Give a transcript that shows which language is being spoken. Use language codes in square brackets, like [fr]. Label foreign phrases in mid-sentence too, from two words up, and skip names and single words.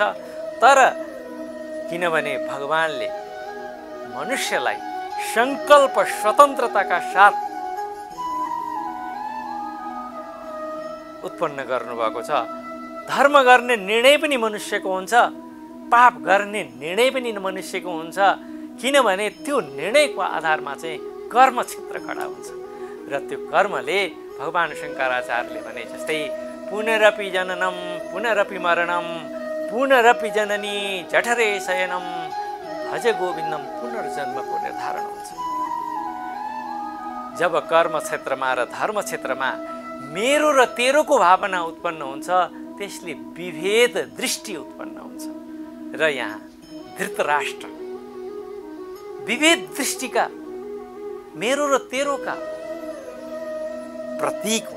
[ne] तर किनभने भगवानले मनुष्यलाई संकल्प स्वतन्त्रताका साथ उत्पन्न गर्नुभएको छ। धर्म गर्ने निर्णय पनि मनुष्यको हुन्छ, पाप गर्ने निर्णय पनि मनुष्यको हुन्छ। किनभने त्यो निर्णयको आधारमा चाहिँ कर्मक्षेत्र खडा हुन्छ। र त्यो कर्मले भगवान शङ्कराचार्यले भने जस्तै [sa] पुनरपि जननम पुनरपि मरणम पुनरपि जननी जठरे शयनम भज गोविन्दम [ne] पुनर्जन्मको निर्धारण हुन्छ। जब कर्मक्षेत्रमा र धर्मक्षेत्रमा मेरो र तेरोको भावना उत्पन्न हुन्छ, त्यसले विभेद दृष्टि उत्पन्न हुन्छ। र यहाँ धृतराष्ट्र विभेद दृष्टिका, मेरो र तेरोका प्रतीक हो।